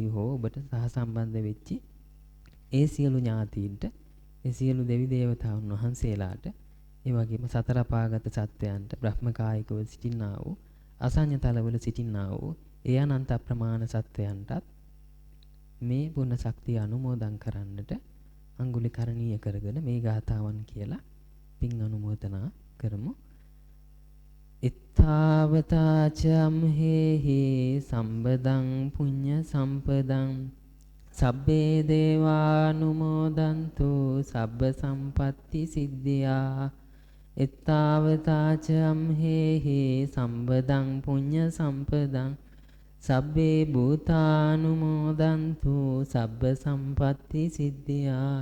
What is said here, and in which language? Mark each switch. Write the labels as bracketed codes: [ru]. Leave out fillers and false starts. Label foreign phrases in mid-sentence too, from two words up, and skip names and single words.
[si] හෝ ඔබට සහසම්බන්ධ වෙච්චි ඒ සියලු ඥාතීන්ට, ඒ සියලු දෙවි දේවතාවුන් වහන්සේලාට, ඒ වගේම සතර අපාගත සත්වයන්ට, බ්‍රහ්මකායිකව සිටින්නා වූ, අසඤ්ඤ තලවල සිටින්නා වූ ඒ අනන්ත අප්‍රමාණ සත්වයන්ටත් මේ පුණ්‍ය ශක්තිය අනුමෝදන් කරන්නට අඟුලිකරණීය කරගෙන මේ ගාථාවන් කියලා පින් අනුමෝදනා කරමු. [pi] ittavataචම් හේහි සම්බදං පුඤ්ඤ සම්පදං සබ්බේ දේවානුමෝදන්තු සබ්බ සම්පatti සිද්ධියා. ittavataචම් හේහි සම්බදං පුඤ්ඤ සම්පදං සබ්බේ භූතානුමෝදන්තු සබ්බ සම්පatti සිද්ධියා.